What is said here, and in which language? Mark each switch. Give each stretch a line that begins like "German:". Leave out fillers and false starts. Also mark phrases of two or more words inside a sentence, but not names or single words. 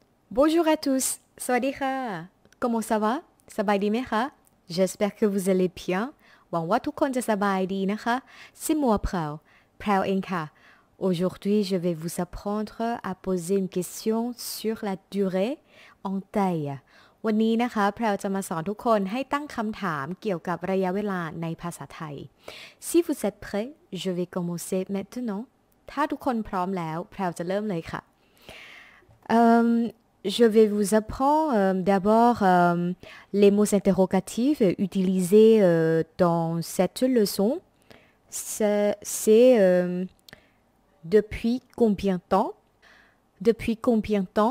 French: Bonjour à tous
Thai: สวัสดีค่ะ
French: Comment ça va
Thai: สบายดีไหมคะ
French: J'espère que vous allez bien
Thai: หวังว่าทุกคนจะส บายดีนะคะ
French: C'est moi Prao
Thai: แพรวเองค่ะ
French: Aujourd'hui je vais vous apprendre à poser une question sur la durée en taille
Thai: วันนี้นะคะแพรวจะมาสอนทุกคนให้ตั้งคำถามเกี่ยวกับระยะเวลาในภาษาไทย
French: Si vous êtes prêts je vais commencer maintenant
Thai: ถ้าทุกคนพร้อมแล้วแพรวจะเริ่มเลยค่ะ
French: Je vais vous apprendre d'abord les mots interrogatifs utilisés dans cette leçon. C'est depuis combien de temps? Depuis combien de temps?